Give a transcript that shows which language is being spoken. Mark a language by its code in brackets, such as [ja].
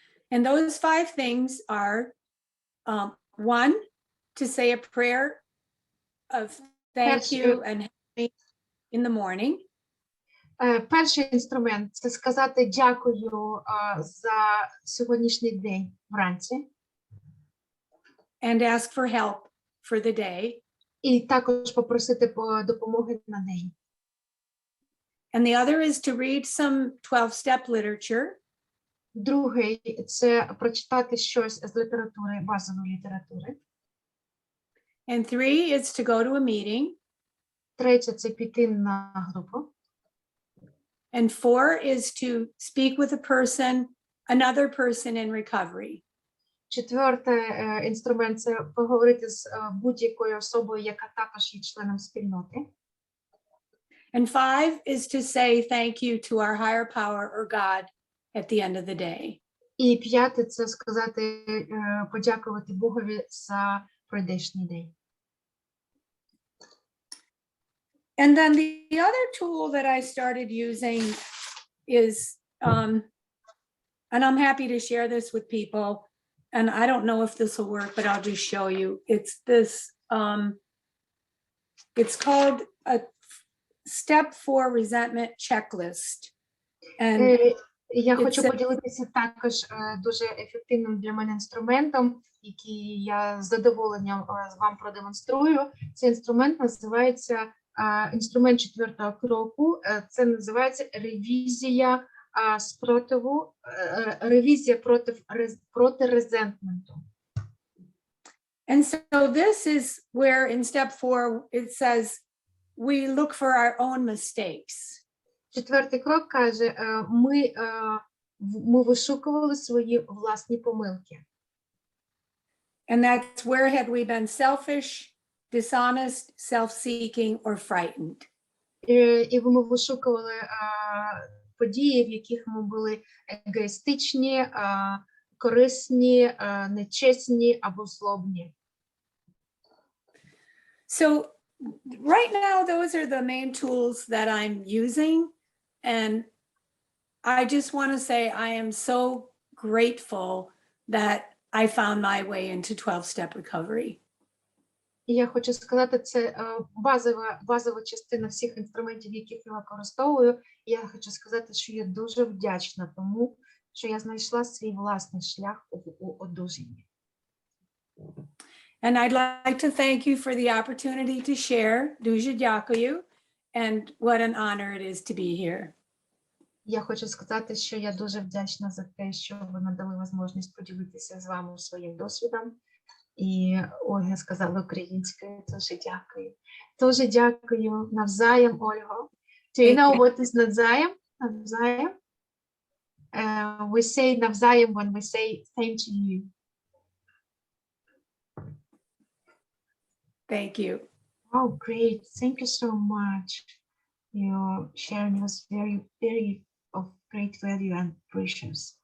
[en] And those five things are one, to say a prayer of thank you and help me in the morning. [uk] Перший інструмент – це сказати дякую за сьогоднішній день вранці. [en] And ask for help for the day. [uk] І також попросити допомоги на день. [en] And the other is to read some 12-step literature. [uk] Другий – це прочитати щось з літератури, базової літератури. [en] And three is to go to a meeting. [uk] Третє – це піти на групу. [en] And four is to speak with a person, another person in recovery. [uk] Четвертий інструмент – це поговорити з будь-якою особою, яка також є членом спільноти. [en] And five is to say thank you to our higher power or God at the end of the day. [uk] І п'яте – це сказати, подякувати Богові за прийдешній день. [en] And then the other tool that I started using is, and I'm happy to share this with people, and I don't know if this will work, but I'll just show you. It's this, it's called a step 4 resentment checklist. And [uk] Я хочу поділитися також дуже ефективним для мене інструментом, який я з задоволенням вам продемонструю. Цей інструмент називається інструмент 4-го кроку. Це називається ревізія спротиву, ревізія проти резентменту. [en] And so this is where in step 4 it says we look for our own mistakes. [uk] Четвертий крок каже, ми вишукували свої власні помилки. [en] And that's where had we been selfish, dishonest, self-seeking, or frightened. [uk] І ми вишукували події, в яких ми були егоїстичні, корисні, нечесні або злобні. [en] So right now, those are the main tools that I'm using. And I just want to say I am so grateful that I found my way into 12-step recovery. [uk] І я хочу сказати, це базова частина всіх інструментів, яких я використовую. І я хочу сказати, що я дуже вдячна тому, що я знайшла свій власний шлях у одужанні. [en] And I'd like to thank you for the opportunity to share. [uk] Дуже дякую. [en] And what an honor it is to be here. [uk] Я хочу сказати, що я дуже вдячна за те, що ви надали можливість поділитися з вами своїм досвідом. І Ольга сказала українською, дуже дякую. Дуже дякую навзаєм, Ольго. [en] Do you know what is навзаєм? [uk] Навзаєм? [en] We say навзаєм when we say same to you. Thank you. Oh, great. Thank you so much. Your sharing was very, very of great value and precious.